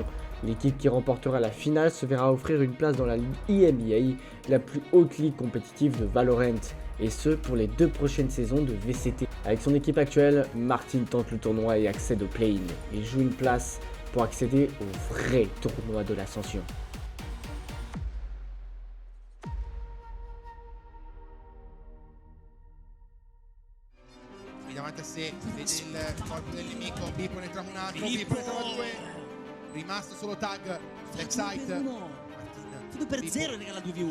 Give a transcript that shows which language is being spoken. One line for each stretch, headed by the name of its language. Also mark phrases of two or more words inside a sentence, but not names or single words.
French: L'équipe qui remportera la finale se verra offrir une place dans la ligue EMEA, la plus haute ligue compétitive de Valorant, et ce pour les 2 prochaines saisons de VCT. Avec son équipe actuelle, Martin tente le tournoi et accède au play-in. Il joue une place pour accéder au vrai tournoi de l'ascension.
Italian: Davanti a sé, vede il corpo del nemico, Bipo ne entra un altro, Bipo ne trova 2, rimasto solo tag, backside, Tutto per 0 e regala 2v1.